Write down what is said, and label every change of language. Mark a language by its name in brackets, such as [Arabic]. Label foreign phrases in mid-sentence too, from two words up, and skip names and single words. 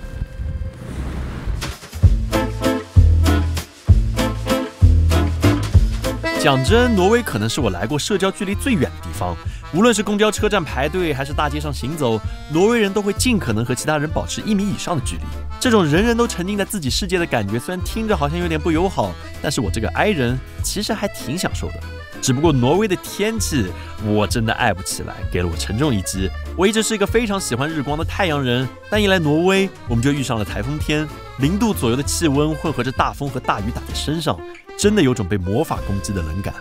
[Chinese] 講真，挪威可能是我來過社交距離最遠的地方。無論是公交車站排隊，還是大街上行走，挪威人都會盡可能和其他人保持1米以上的距離。這種人人都沉浸在自己世界的感覺，雖然聽着好像有點不友好，但是我這個 I 人其實還挺享受的。只不過挪威的天氣我真的愛不起來，給了我沉重一擊。我一直是一個非常喜歡日光的太陽人，但一來挪威，我們就遇上了颱風天，0度左右的氣溫混合着大風和大雨打在身上，真的有種被魔法攻擊的冷感。